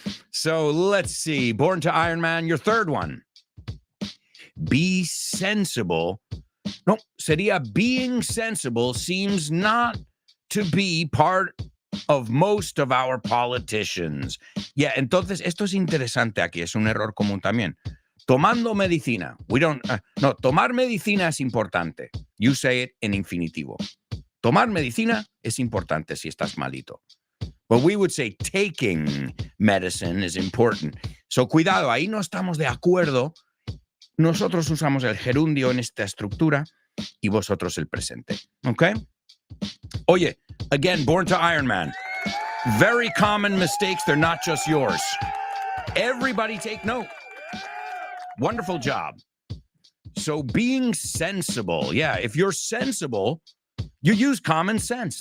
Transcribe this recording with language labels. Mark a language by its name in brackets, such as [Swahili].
[English] So let's see. Born to Iron Man, your third one. Be sensible. [Spanish] No, sería [English] being sensible seems not to be part of most of our politicians. [Spanish] Yeah, entonces esto es interesante aquí. Es un error común también. Tomando medicina. No, tomar medicina es importante. [English] You say it in [Spanish] infinitivo. Tomar medicina es importante si estás malito. [English] But we would say taking medicine is important. [Spanish] So, cuidado, ahí no estamos de acuerdo. Nosotros usamos el gerundio en esta estructura y vosotros el presente. [English] Okay? Oye, again, Born to Iron Man. Very common mistakes. They're not just yours. Everybody take note. Wonderful job. So, being sensible. Yeah, if you're sensible, you use common sense.